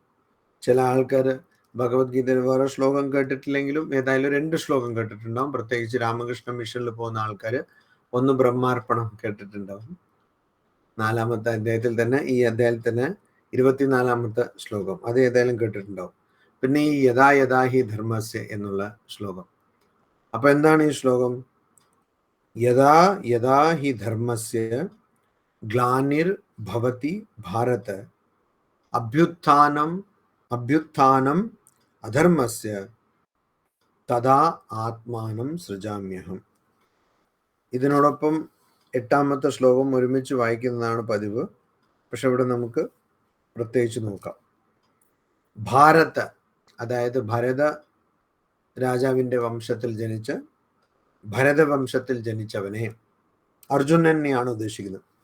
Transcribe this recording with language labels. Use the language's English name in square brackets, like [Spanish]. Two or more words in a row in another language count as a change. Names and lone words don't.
[Malayalam] ചില ആൾക്കാർ ഭഗവത്ഗീതയിൽ വേറെ ശ്ലോകം കേട്ടിട്ടില്ലെങ്കിലും ഏതായാലും 2 ശ്ലോകം കേട്ടിട്ടുണ്ടാവും. പ്രത്യേകിച്ച് രാമകൃഷ്ണ മിഷനിൽ പോകുന്ന ആൾക്കാർ ഒന്ന് ബ്രഹ്മാർപ്പണം കേട്ടിട്ടുണ്ടാവും. 4ാമത്തെ അധ്യായത്തിൽ തന്നെ, ഈ അധ്യായത്തിൽ തന്നെ 24ാമത്തെ ശ്ലോകം, അത് ഏതായാലും കേട്ടിട്ടുണ്ടാവും. പിന്നെ ഈ [Sanskrit] യഥാ യഥാ ഹി ധർമ്മസ്യ [Malayalam] എന്നുള്ള ശ്ലോകം. അപ്പൊ എന്താണ് ഈ ശ്ലോകം? [Sanskrit] യഥാ യഥാ ഹി ധർമ്മസ്യ ഗ്ലാനിർ ഭവതി ഭാരത അഭ്യുത്ഥാനം അധർമ്മസ്യ തഥാ ആത്മാനം സൃജാമ്യഹം. [Malayalam] ഇതിനോടൊപ്പം 8ാമത്തെ ശ്ലോകം ഒരുമിച്ച് വായിക്കുന്നതാണ് പതിവ്, പക്ഷെ ഇവിടെ നമുക്ക് പ്രത്യേകിച്ച് നോക്കാം. ഭാരത, അതായത് ഭരത രാജാവിന്റെ വംശത്തിൽ ജനിച്ച, ഭരതവംശത്തിൽ ജനിച്ചവനെ, അർജുനനെയാണ് ഉദ്ദേശിക്കുന്നത്.